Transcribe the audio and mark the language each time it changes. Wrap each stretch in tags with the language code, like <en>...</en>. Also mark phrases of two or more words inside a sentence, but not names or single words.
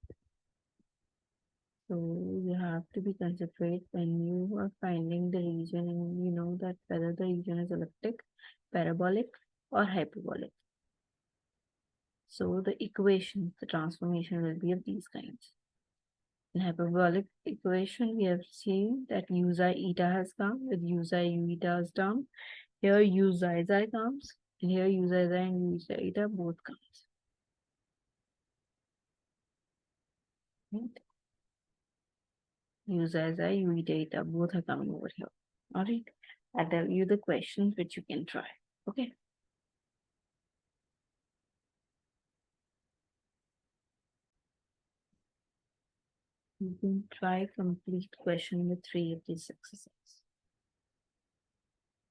<en>So you have to be considerate when you are finding the region and you know that whether the region is elliptic, parabolic, or hyperbolic. So the equation, the transformation will be of these kinds. In hyperbolic equation, we have seen that u xi eta has come with u xi u eta has down. Here u xi comes, and here u xi and u eta both comes. Right? U xi u eta both are coming over here. All right. I'll tell you the questions which you can try. Okay. You can try complete question with 3 of these exercises.</en>